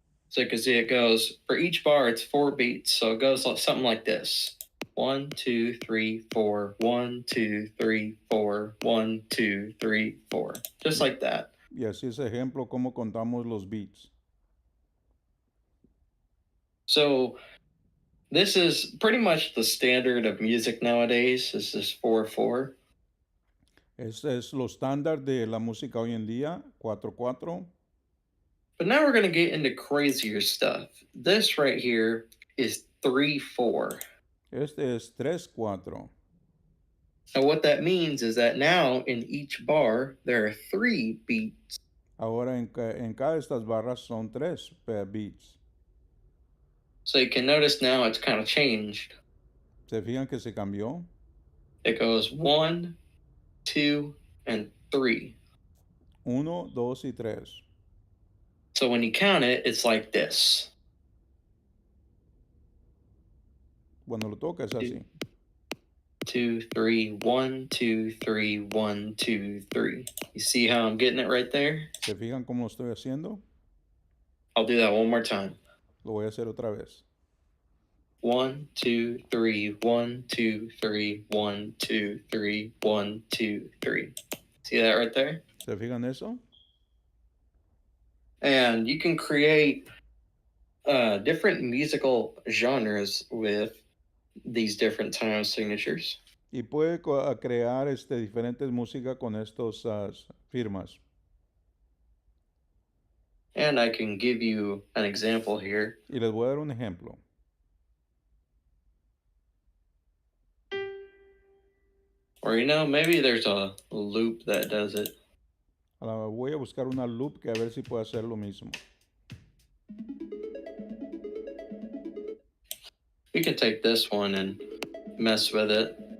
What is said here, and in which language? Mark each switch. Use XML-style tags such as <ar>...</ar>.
<en>So you can see it goes, for each bar, it's 4 beats. So it goes something like this. 1, 2, 3, 4, 1, 2, 3, 4, 1, 2, 3, 4. Just like that.</en> <es>Y así es ejemplo cómo contamos los beats.</es> <en>So this is pretty much the standard of music nowadays. This is 4/4.</en> <es>Este es lo estándar de la música hoy en día, 4/4.</es> <en>But now we're going to get into crazier stuff. This right here is 3/4.</en> <es>Este es 3/4.</es> <en>And what that means is that now in each bar, there are 3 beats.</en> <es>Ahora en cada de estas barras son 3 beats.</es> <en>So you can notice now it's kind of changed.</en> <es>¿Se fijan que se cambió?</es> <en>It goes 1, 2, and 3.</en> <es>1, 2 y 3.</es> <en>So when you count it, it's like this.</en> <es>Cuando lo toca es así.</es> <en>2, 3, 1, 2, 3, 1, 2, 3. You see how I'm getting it right there?</en> <es>¿Se fijan cómo lo estoy haciendo?</es> <en>I'll do that one more time.</en> <es>Lo voy a hacer otra vez.</es> <en>1, 2, 3, 1, 2, 3, 1, 2, 3, 1, 2, 3. See that right there?</en> <es>¿Se fijan eso?</es> <en>And you can create different musical genres with these different time signatures.</en> <es>Y puede crear diferentes músicas con estos firmas.</es> <en>And I can give you an example here.</en> <es>Y les voy a dar un ejemplo.</es> <en>Or, maybe there's a loop that does it.</en> <es>Ahora voy a buscar una loop que a ver si puede hacer lo mismo.</es> <en>We can take this one and mess with it.</en>